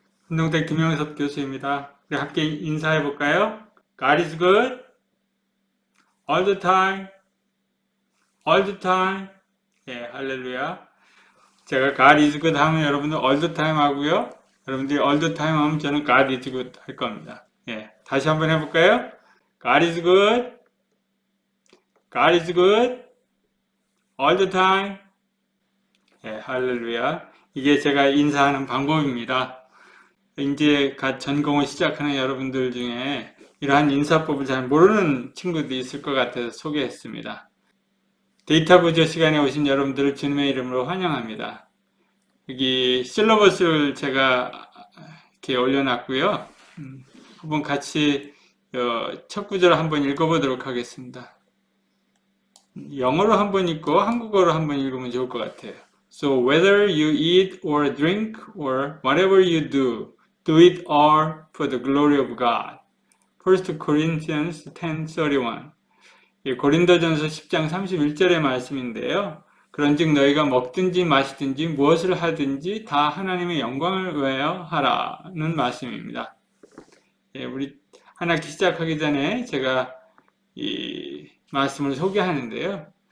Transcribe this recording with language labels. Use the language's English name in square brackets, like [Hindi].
[Korean] 운동대 김영섭 교수입니다. 우리 함께 인사해 볼까요? [English] God is good all the time, all the time. [Korean] 예, 할렐루야. 제가 [English] God is good [Korean] 하면 여러분들 [English] all the time [Korean] 하고요. 여러분들이 all the time 하면 저는 God is good 할 겁니다. 예, 다시 한번 해볼까요? [English] God is good, God is good all the time. [Korean] 예, 할렐루야. 이게 제가 인사하는 방법입니다. 이제 갓 전공을 시작하는 여러분들 중에 이러한 인사법을 잘 모르는 친구들이 있을 것 같아서 소개했습니다. 데이터 부조 시간에 오신 여러분들을 주님의 이름으로 환영합니다. 여기 실러버스를 제가 이렇게 올려놨고요. 한번 같이 첫 구절을 한번 읽어보도록 하겠습니다. 영어로 한번 읽고 한국어로 한번 읽으면 좋을 것 같아요. [English] So whether you eat or drink or whatever you do, do it all for the glory of God. 1 Corinthians 10:31. [Korean] 고린도전서 10장 31절의 말씀인데요. 그런즉 너희가 먹든지 마시든지 무엇을 하든지 다 하나님의 영광을 위하여 하라는 말씀입니다. 우리 한 학기 시작하기 전에 제가 이 말씀을 소개하는데요.